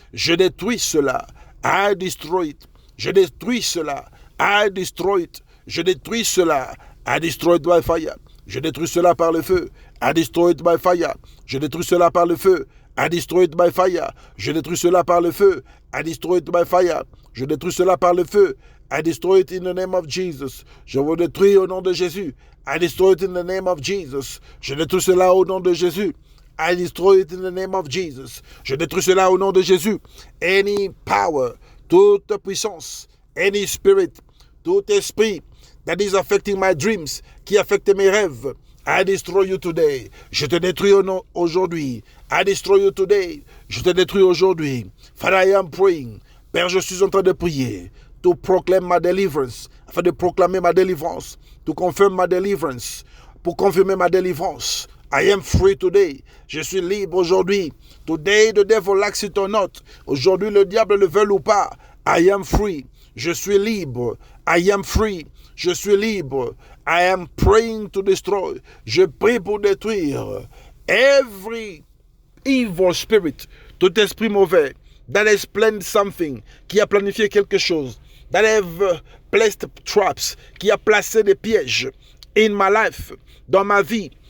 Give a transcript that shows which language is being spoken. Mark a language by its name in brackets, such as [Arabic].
[French] Je détruis cela. [English] I destroy it. [French] Je détruis cela. [English] I destroy it. [French] Je détruis cela. [English] I destroy it by fire. [French] Je détruis cela par le feu. [English] I destroy it by fire. [French] Je détruis cela par le feu. [English] I destroy it by fire. [French] Je détruis cela par le feu. [English] I destroy it by fire. [French] Je détruis cela par le feu. [English] I destroy it in the name of Jesus. [French] Je vous détruis au nom de Jésus. [English] I destroy it in the name of Jesus. [French] Je détruis cela au nom de Jésus. [English] I destroy it in the name of Jesus. [French] Je détruis cela au nom de Jésus. [English] Any power, [French] toute puissance, [English] any spirit, [French] tout esprit [English] that is affecting my dreams, [French] qui affecte mes rêves, [English] I destroy you today. [French] Je te détruis aujourd'hui. [English] I destroy you today. [French] Je te détruis aujourd'hui. [English] Father, I am praying. [French] Père, je suis en train de prier. [English] To proclaim my deliverance. [French] Afin de proclamer ma délivrance. [English] To confirm my deliverance. [French] Pour confirmer ma délivrance. [English] I am free today. [French] Je suis libre aujourd'hui. [English] Today the devil likes it or not. [French] Aujourd'hui le diable le veut ou pas. [English] I am free. [French] Je suis libre. [English] I am free. [French] Je suis libre. [English] I am praying to destroy. [French] Je prie pour détruire [English] every evil spirit, [French] tout esprit mauvais [English] that has planned something, [French] qui a planifié quelque chose, [English] that have placed traps, [French] qui a placé des pièges [English] in my life, [French] dans ma vie.